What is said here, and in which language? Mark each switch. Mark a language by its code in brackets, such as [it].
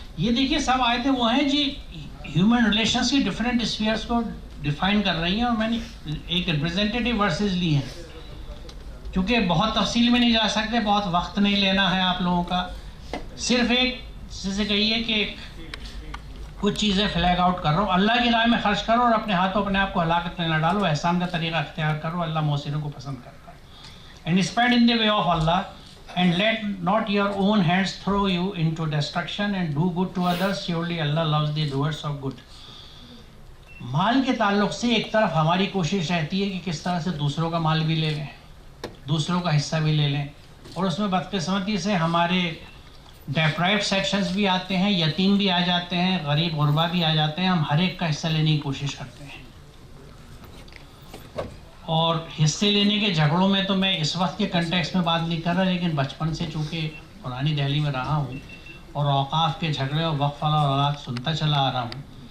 [ur] یہ دیکھیے سب آیتیں وہ ہیں جی ہیومن ریلیشنس کی ڈفرینٹ اسفیئرس کو ڈیفائن کر رہی ہیں, اور میں نے ایک ریپرزینٹیٹیو ورسز لی ہیں کیونکہ بہت تفصیل میں نہیں جا سکتے, بہت وقت نہیں لینا ہے آپ لوگوں کا. صرف ایک جیسے کہیے کہ کچھ چیزیں فلیگ آؤٹ کر رہا ہوں. اللہ کی راہ میں خرچ کرو اور اپنے ہاتھوں اپنے آپ کو ہلاکت میں نہ ڈالو, احسان کا طریقہ اختیار کرو, اللہ محسنوں کو پسند کرتا ہے. [en] And spend in the way of Allah and let not your own hands throw you into destruction and do good to others, surely Allah loves the doers of good. [ur] مال کے تعلق سے ایک طرف ہماری کوشش رہتی ہے کہ کس طرح سے دوسروں کا مال بھی لے لیں, دوسروں کا حصہ بھی لے لیں, اور اس میں بدقسمتی سے ہمارے ڈیپرائیوڈ سیکشنز بھی آتے ہیں, یتیم بھی آ جاتے ہیں, غریب غربا بھی آ جاتے ہیں. ہم ہر ایک کا حصہ لینے کی کوشش کرتے ہیں, اور حصے لینے کے جھگڑوں میں تو میں اس وقت کے کنٹیکس میں بات نہیں کر رہا, لیکن بچپن سے چونکہ پرانی دہلی میں رہا ہوں اور اوقاف کے جھگڑے اور وقف اور اولاد سنتا چلا آ رہا ہوں,